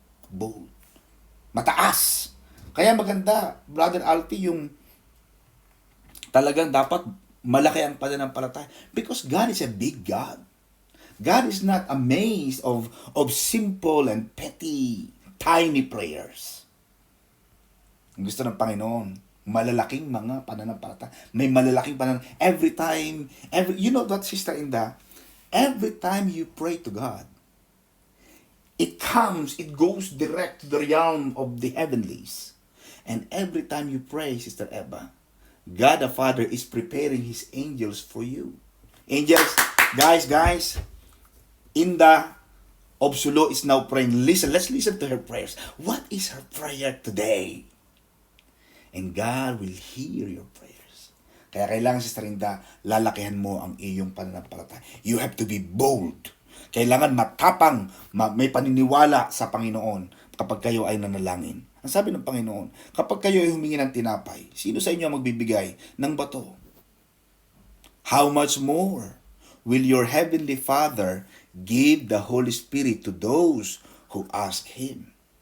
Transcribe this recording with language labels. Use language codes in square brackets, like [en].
[tl] Bold. Mataas. Kaya maganda, Brother Alfie, yung talagang dapat malaki ang pananampalataya. [en] Because God is a big God. God is not amazed of simple and petty, tiny prayers. [tl] Ang gusto ng Panginoon, malalaking mga pananampalataya. May malalaking [en] every time, you know what, Sister Inda? Every time you pray to God, it goes direct to the realm of the heavenlies. And every time you pray, Sister Eva, God the Father is preparing His angels for you. Angels, guys, Inda Obsulo is now praying. Let's listen to her prayers. What is her prayer today? And God will hear your prayers. [tl] Kaya kailangan, Sister Inda, lalakihan mo ang iyong pananampalataya. [en] You have to be bold. [tl] Kailangan matapang, may paniniwala sa Panginoon kapag kayo ay nanalangin. Ang sabi ng Panginoon, kapag kayo ay humingi ng tinapay, sino sa inyo ang magbibigay ng bato? [en] How much more will your Heavenly Father give the Holy Spirit to those who ask Him?